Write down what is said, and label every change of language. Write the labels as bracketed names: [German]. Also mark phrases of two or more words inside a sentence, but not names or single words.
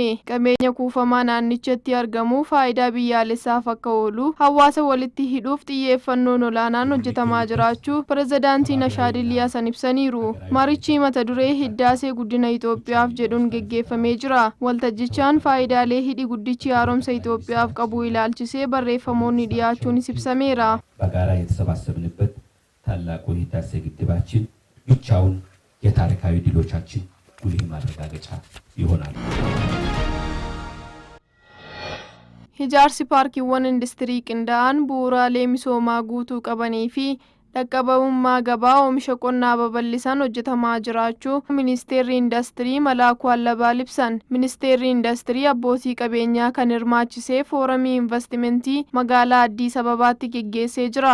[Oromo] Qabeenya kuufamaa naannichatti argamu faayidaa biyyaalessaaf akka oolu hawaasa walitti hidhuuf xiyyeeffannoon olaanaan hojjetamaa jiraachuu pirezidaantiin Ashaadilii Hasan ibsaniiru. Marichi mata duree hiddaasee guddina Itoophiyaaf jedhuun geggeeffamee jira. Waltajjichaan faayidaalee hidhi guddichi haaromsa Itoophiyaaf qabu ilaalchisee barreeffamoonni dhiyaachuun ibsameera. [Amharic] በጋራ የተሰባሰብንበት ታላቁ ህዳሴ ግድባችን ብቻውን የታሪካዊ ድሎቻችን ጉልህ ማረጋገጫ ይሆናል። [Oromo] Ijaarsi paarkiiwwan industirii qindaa'an bu'uuraalee misoomaa guutuu qabanii fi dhaqqabummaa gabaa oomisha qonnaa babal'isan hojjetamaa jiraachuu ministeerri industirii Malaakuu Allabaa ibsan. Ministeerri industirii abbootii qabeenyaa kan hirmaachisee fooramii investimentii magaalaa Addis Ababaatti geggeessee jira.